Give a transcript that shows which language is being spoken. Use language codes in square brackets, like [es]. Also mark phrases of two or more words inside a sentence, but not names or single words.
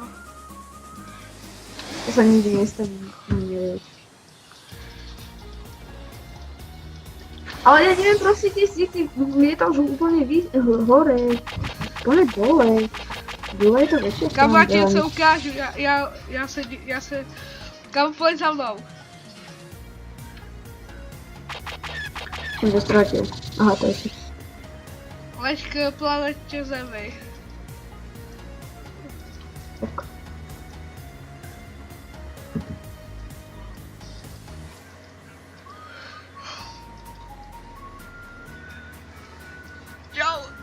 [sk] To sa nikdy nestane. Ale ja neviem, proste si lietal už úplne hore. Úplne dole. Dole je to väčšie. [cs] Kámo, já ti něco ukážu, já se... Kámo, pojď za mnou. [sk] Som to stratil. Aha, to je si. [cs] Leď k planetě Zemi. Tak. Čau.